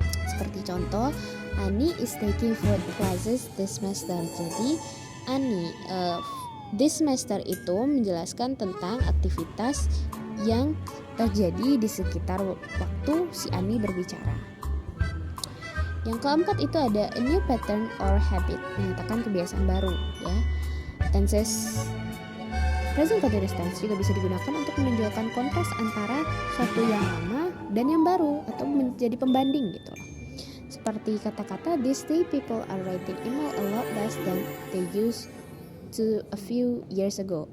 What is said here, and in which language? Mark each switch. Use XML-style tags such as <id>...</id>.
<id>Seperti contoh,</id> <en>Ani is taking food classes this semester.</en> <id>Jadi Ani</id> <en>this semester</en> <id>itu menjelaskan tentang aktivitas yang terjadi di sekitar waktu si Ani berbicara. Yang keempat itu ada</id> <en>a new pattern or habit,</en> <id>menyatakan kebiasaan baru, ya. Tenses present continuous tense juga bisa digunakan untuk menunjukkan kontras antara suatu yang lama dan yang baru atau menjadi pembanding gitu loh. Seperti kata-kata</id> <en>these day people are writing email a lot less than they used to a few years ago.</en>